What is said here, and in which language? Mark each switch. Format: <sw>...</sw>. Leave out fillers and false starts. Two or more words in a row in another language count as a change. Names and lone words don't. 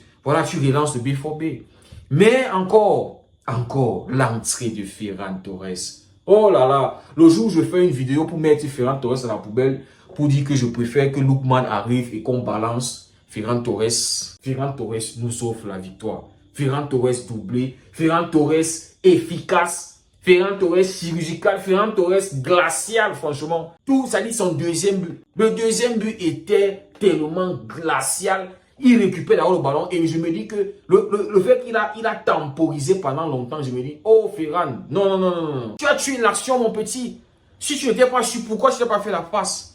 <fr>Voilà, tu relances le B4B. Mais encore, l'entrée de Ferran Torres. Oh là là, le jour où je fais une vidéo pour mettre Ferran Torres à la poubelle, pour dire que je préfère que Lookman arrive et qu'on balance Ferran Torres. Ferran Torres nous offre la victoire. Ferran Torres doublé, Ferran Torres efficace. Ferran Torres chirurgical, Ferran Torres glacial, franchement. Tout ça dit son deuxième but. Le deuxième but était tellement glacial. Il récupère d'abord le ballon et je me dis que le fait qu'il a temporisé pendant longtemps, je me dis, oh Ferran, non. Tu as tué l'action, mon petit. Si tu n'étais pas sûr, pourquoi tu n'as pas fait la passe?</fr>